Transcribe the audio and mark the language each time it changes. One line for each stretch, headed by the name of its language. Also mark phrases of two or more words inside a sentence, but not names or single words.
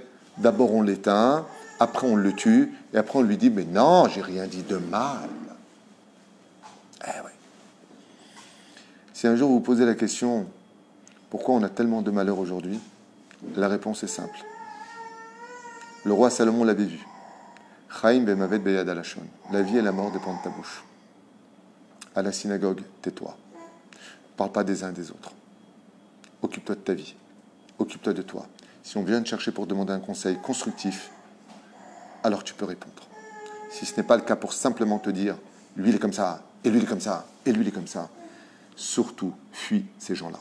French: D'abord, on l'éteint, après, on le tue, et après, on lui dit, mais non, j'ai rien dit de mal. Eh oui. Si un jour vous posez la question, pourquoi on a tellement de malheur aujourd'hui? La réponse est simple. Le roi Salomon l'avait vu.
Hebrew: חיים במות ביד הלשון.
French: La vie et la mort dépendent de ta bouche. À la synagogue, tais-toi. Parle pas des uns des autres. Occupe-toi de ta vie. Occupe-toi de toi. Si on vient te chercher pour demander un conseil constructif, alors tu peux répondre. Si ce n'est pas le cas pour simplement te dire lui il est comme ça, et lui il est comme ça, et lui il est comme ça, surtout fuis ces gens-là.